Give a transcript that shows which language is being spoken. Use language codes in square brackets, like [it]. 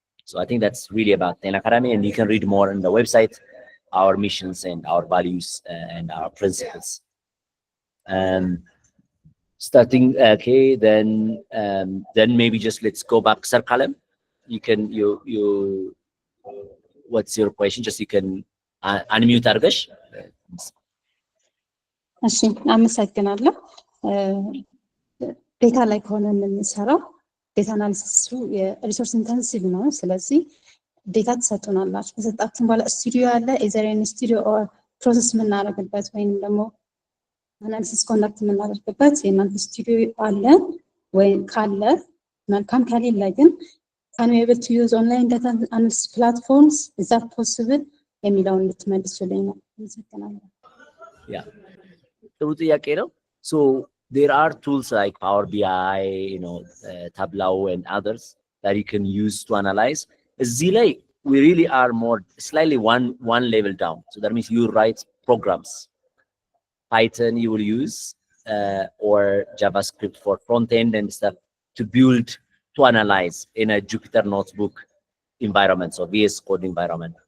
[en] So I think that's really about 10 Academy, and you can read more on the website, our missions and our values and our principles. Starting, okay, then maybe just let's go back. Sir Kalem, you what's your question? Just you can unmute Argash. [am] እሺ አመሰግናለሁ። ዴታ ላይ ከሆነ የምንሰራው ዴታ አናሊሲሱ የሪሶርስ ኢንተንሲቭ ነው። ስለዚህ ዴታ ተሰጥቶናላችሁ። ከሰጣችሁን በኋላ ስቱዲዮ አለ፣ ኤዘሬን ስቱዲዮ ፕሮሰስ የምናደርግበት ወይም ደግሞ አናሊሲስ ኮንዳክት የምናደርግበት የእናንተ ስቱዲዮ አለ ወይ? ካለ መልካም፣ ከሌለ ግን [en] can we able to use online data analysis platforms? Is that possible? [am] የሚለውን እንድትመልሱልኝ ነው። አመሰግናለሁ። [en] Yeah. So there are tools like Power BI, Tableau and others that you can use to analyze. Zilay, we really are more slightly one level down. So that means you write programs. Python you will use, or JavaScript for front end and stuff to build, to analyze in a Jupyter Notebook environment, so VS Code environment.